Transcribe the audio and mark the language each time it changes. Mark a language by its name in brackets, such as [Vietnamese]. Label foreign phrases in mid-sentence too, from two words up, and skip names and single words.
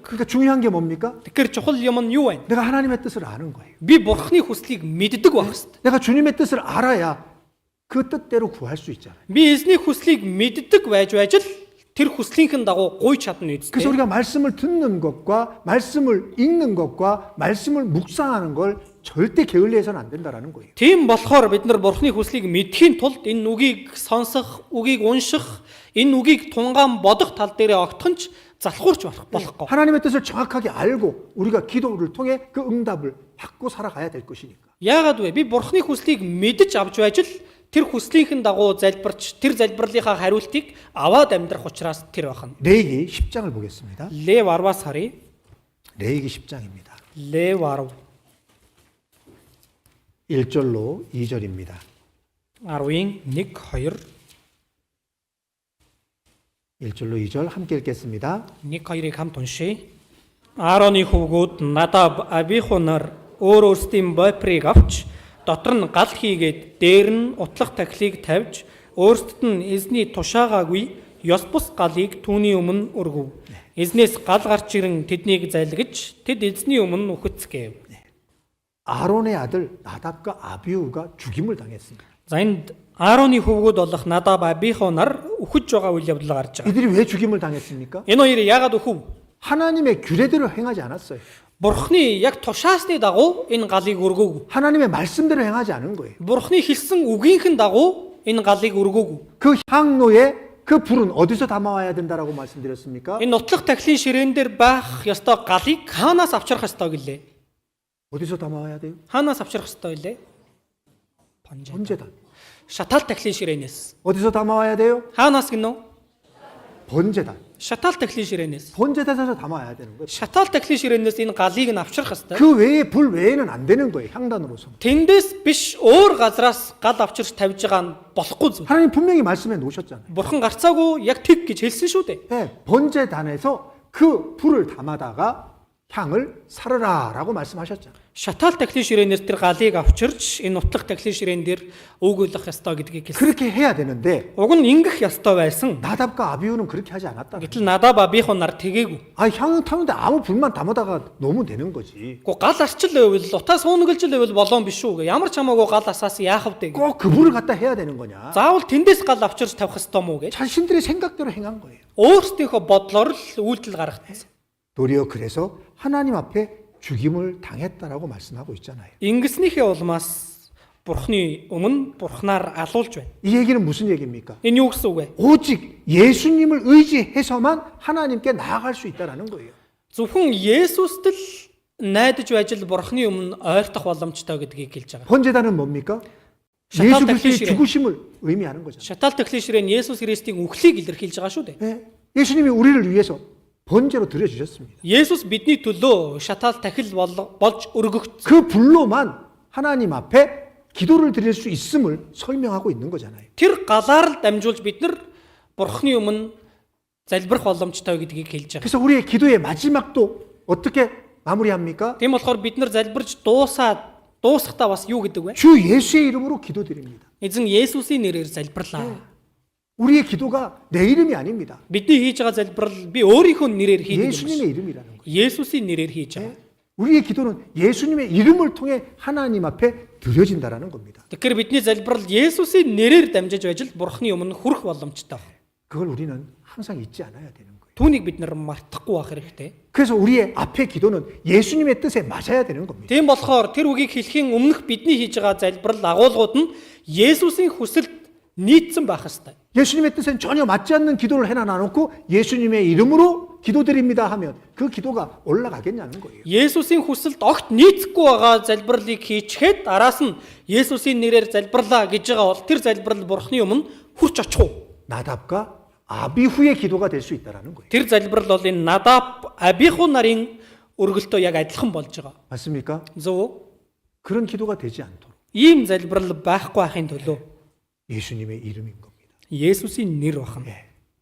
[Korean] 그러니까 중요한 게 뭡니까? [Mongolian] Тэгэхээр чухал юм нь юу вэ? [Korean] 내가 하나님의 뜻을 아는 거예요. [Mongolian] Би бурхны хүслийг мэддэг байх хэрэгтэй. [Korean] 내가 주님의 뜻을 알아야 그 뜻대로 구할 수 있잖아요. [Mongolian] Би эзний хүслийг мэддэг байж л тэр хүслийнхэн дагуу гуйж чадна [Korean] 그래서 үстэй. 우리가 말씀을 듣는 것과 말씀을 읽는 것과 말씀을 묵상하는 걸 절대 게을리해서는 안 된다라는 거예요. [Mongolian] Тийм болохоор бид нар бурхны хүслийг мэдхийн тулд энэ үгийг сонсох, үгийг унших, энэ үгийг тунгаан бодох тал дээрээ огтхонч залхуурч болохгүй. [Korean] 하나님의 뜻을 정확하게 알고 우리가 기도를 통해 그 응답을 받고 살아가야 될 것이니까. [Mongolian] Яагаад вэ? Би бурхны хүслийг мэдж авч байж л тэр хүслийнхэн дагуу залбирч тэр залбирлынхаа хариултыг аваад амьдрах учраас тэр байна. [Korean] 레위기 10장을 보겠습니다. [Mongolian] Лев 10-аас харъя. [Korean] 레위기 10장입니다. [Mongolian] Лев 10 [Korean] 1절로 2절입니다. [Mongolian] 10-ийн 1 2 [Korean] 1절로 2절 함께 읽겠습니다. [Mongolian] 1 2-ыг хамт уншийе. Аароны хөвгүүд Надаб, Абиху нар өөр өөрсдийн бойпрыг авч дотор нь гал хийгээд дээр нь утлах тахилыг тавьж өөрсдөд нь эзний тушаагаагүй ёс бус галыг түүний өмнө өргөв. Эзнээс гал гарч ирэн тэднийг залгиж тэд эзний өмнө үхэцгээв. [Korean] 아론의 아들 나답과 아비후가 죽임을 당했습니다. [Mongolian] За энд Аароны хөвгүүд болох Надаб, Абиху нар үхэж байгаа үйл явдал гарч байгаа. [Korean] 이들이 왜 죽임을 당했습니까? [Mongolian] Энэ хоёрыг яагаад үхв? [Korean] 하나님의 규례대로 행하지 않았어요. [Mongolian] Бурхны яг тушаасны дагуу энэ галыг өргөөгүй. [Korean] 하나님의 말씀대로 행하지 않은 거예요. [Mongolian] Бурхны хэлсэн үгийнхэн дагуу энэ галыг өргөөгүй. [Korean] 그 향로에 그 불은 어디서 담아와야 된다라고 말씀드렸습니까? [Mongolian] Энэ нутлах тахилын ширээн дээр байх ёстой галыг хаанаас авчрах ёстой гэлээ? [Korean] 어디서 담아와야 돼요? [Mongolian] Хаанаас авчрах ёстой гэлээ? [Korean] 번제단. [Mongolian] Шатаал тахилын ширээнээс. [Korean] 어디서 담아와야 돼요? [Mongolian] Хаанаас гинөө? [Korean] 번제단. [Mongolian] Шатаал тахилын ширээнээс. [Korean] 번제단에서 담아야 되는 거예요. [Mongolian] Шатаал тахилын ширээнээс энэ галыг нь авчрах ёстой. [Korean] 그 외에 불 외에는 안 되는 거예요. 향단으로서. [Mongolian] Тэндээс биш өөр газраас гал авчирч тавьж байгаа нь болохгүй зүйл. [Korean] 하나님 분명히 말씀해 놓으셨잖아요. [Mongolian] Бурхан гарцаагүй яг тэг гэж хэлсэн шүү дээ. [Korean] 네, 번제단에서 그 불을 담아다가 향을 사르라라고 말씀하셨잖아요. [Mongolian] Шатаал тахилын ширээнээс тэр галыг авчирч энэ нутлах тахилын ширээн дээр өгүүлэх ёстой гэдгийг хэлсэн. [Korean] 그렇게 해야 되는데 [Mongolian] Уг нь ингэх ёстой байсан. [Korean] 나답과 아비후는 그렇게 하지 않았다. [Mongolian] Гэтэл надаа Абиху нар тэгээгүй. [Korean] 향은 타는데 아무 불만 담아다가 놓으면 되는 거지. [Mongolian] Гэхдээ гал арчил байвал утаа суунаглж байвал болоон биш үү? Ямар ч хамаагүй гал асаас яах вэ? [Korean] 꼭 그 불을 갖다 해야 되는 거냐? [Mongolian] Заавал тэндээс гал авчирч тавих ёстой мó гэж. [Korean] 자신들의 생각대로 행한 거예요. [Mongolian] Өөрсдийнхөө бодлоор л үйлдэл гаргацсан. [Korean] 도리어 그래서 하나님 앞에 죽임을 당했다라고 말씀하고 있잖아요. [Mongolian] Ингэснийхээ улмаас Бурхны өмнө Бурхнаар алуулж байна. [Korean] 이 얘기는 무슨 얘기입니까? [Mongolian] Энэ юу гэсэн үг вэ? [Korean] 오직 예수님을 의지해서만 하나님께 나아갈 수 있다라는 거예요. [Mongolian] Зөвхөн Есүст л найдаж байж л Бурхны өмнө ойртох боломжтой гэдгийг хэлж байгаа. [Korean] 번제단은 뭡니까? 샤탈 예수 그리스도의 택시시래. 죽으심을 의미하는 거잖아요. [Mongolian] Шатаал тахилын ширээн Есүс Христийн үхлийг илэрхийлж байгаа шүү дээ. [Korean] 예, 예수님이 우리를 위해서 번제로 드려주셨습니다. [Mongolian] Есүс бидний төлөө шатаал тахил болж өргөгдсөн. [Korean] 그 불로만 하나님 앞에 기도를 드릴 수 있음을 설명하고 있는 거잖아요. [Mongolian] Тэр галаар л дамжуулж бид нар Бурхны өмнө залбирах боломжтой гэдгийг хэлж байгаа. [Korean] 그래서 우리의 기도의 마지막도 어떻게 마무리합니까? [Mongolian] Тийм болохоор бид нар залбирч дуусахдаа бас юу гэдэг вэ? [Korean] 주 예수의 이름으로 기도드립니다. [Mongolian] Эзэн Есүсийн нэрээр залбирлаа. [Korean] 우리의 기도가 내 이름이 아닙니다. [Mongolian] Бидний хийж байгаа залбирал би өөрийнхөө нэрээр хийдэг юм. [Korean] 예수님의 이름이라는 거예요. [Mongolian] Есүсийн нэрээр хийж байгаа. [Korean] 우리의 기도는 예수님의 이름을 통해 하나님 앞에 드려진다라는 겁니다. [Mongolian] Тэгэхээр бидний залбирал Есүсийн нэрээр дамжиж байж л Бурхны өмнө хүрэх боломжтой. [Korean] 그걸 우리는 항상 잊지 않아야 되는 거예요. [Mongolian] Түүнийг бид нар мартахгүй байх хэрэгтэй. [Korean] 그래서 우리의 앞의 기도는 예수님의 뜻에 맞아야 되는 겁니다. [Mongolian] Тийм болохоор тэр үгийг хэлхийн өмнөх бидний хийж байгаа залбирал агуулгууд нь Есүсийн хүсэлд нийцсэн байх ёстой. [Korean] 예수님의 뜻엔 전혀 맞지 않는 기도를 해놔놓고 예수님의 이름으로 기도드립니다 하면 그 기도가 올라가겠냐는 거예요. [Mongolian] Есүсийн хүсэлд огт нийцэхгүй байгаа залбирлыг хийчихэд араас нь Есүсийн нэрээр залбирлаа гэж байгаа бол тэр залбирал Бурхны өмнө хүрч очих уу? [Korean] 나답과 아비후의 기도가 될 수 있다라는 거예요. [Mongolian] Тэр залбирал бол энэ Надаб, Абиху нарын өргөлтөө яг адилхан болж байгаа. [Korean] 맞습니까? [Mongolian] Зөв үү? [Korean] 그런 기도가 되지 않도록 [Mongolian] Ийм залбирал байхгүй байхын төлөө [Korean] 예수님의 이름인 겁니다. [Mongolian] Есүсийн нэр бахна. [Korean] 예.